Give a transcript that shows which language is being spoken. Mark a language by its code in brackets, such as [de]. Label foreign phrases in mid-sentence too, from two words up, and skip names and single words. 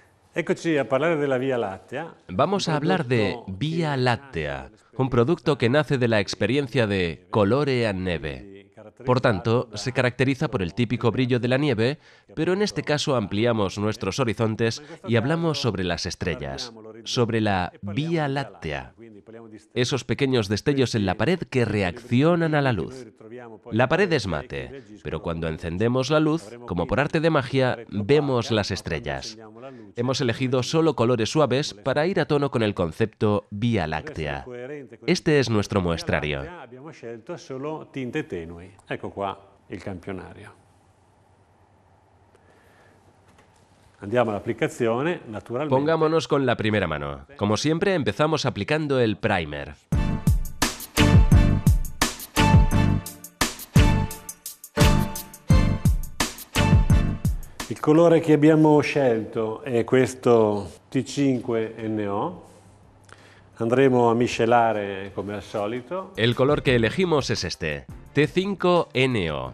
[it] Eccoci a parlare della Via Lattea. [es] Vamos a hablar de Vía Láctea, un producto que nace de la experiencia de colore a neve. Por tanto, se caracteriza por el típico brillo de la nieve, pero en este caso ampliamos nuestros horizontes y hablamos sobre las estrellas, sobre la Vía Láctea. Esos pequeños destellos en la pared que reaccionan a la luz. La pared es mate, pero cuando encendemos la luz, como por arte de magia, vemos las estrellas. Hemos elegido solo colores suaves para ir a tono con el concepto Vía Láctea. Este es nuestro muestrario. [it] Abbiamo scelto solo tinte tenui. Ecco qua il campionario. Andiamo all'applicazione, naturalmente. [es] Pongámonos con la primera mano. Como siempre, empezamos aplicando el primer. [it] Il colore che abbiamo scelto è questo T5NO. Andremo a miscelare come al solito. [es] El color que elegimos es este, T5NO.